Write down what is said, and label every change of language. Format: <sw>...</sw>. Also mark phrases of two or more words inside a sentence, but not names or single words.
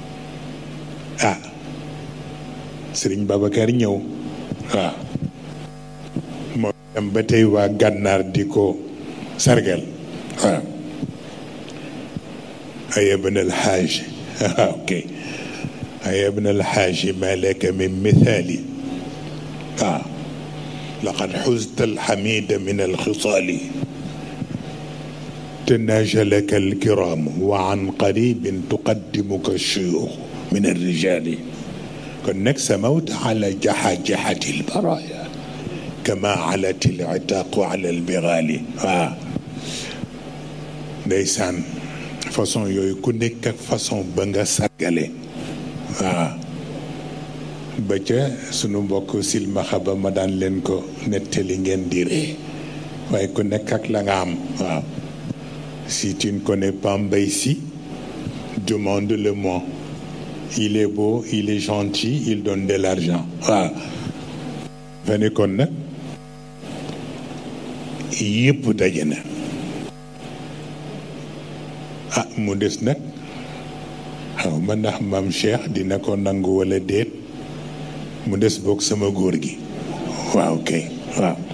<wo>Sëriñ Babacar ñëw waaw moom dem ba tey waa gànnaar di ko sargal waaw</wo> <ar>أيا ابن الحاج ok أيا ابن الحاج ما لك من مثال waaw لقد حزت المحامد من الخصال تناجلك الكرام وعن قريب تقدمك الشيوخ من الرجال كنك سموت على جحجحة البرايا كما علت العتاق على البغال</ar> <wo>ndeysaan façon yooyu ku nekk ak façon ba nga sargale ba ca sunu mbokk silmaxa ba ma daan leen ko nettali ngeen di ree waaye ku nekk ak la nga am waaw</wo> <fr>si tu ne connais pas Mbaye Sy, demande-le-moi. Il est beau, il est gentil, il donne de l'argent.</fr> <wo>waaw fane kon nag yëpp daje na mu des nag xaw ma ndax maam Cheikh dina ko nangu wala déet mu des boog sama góor gi waaw kay waaw</wo>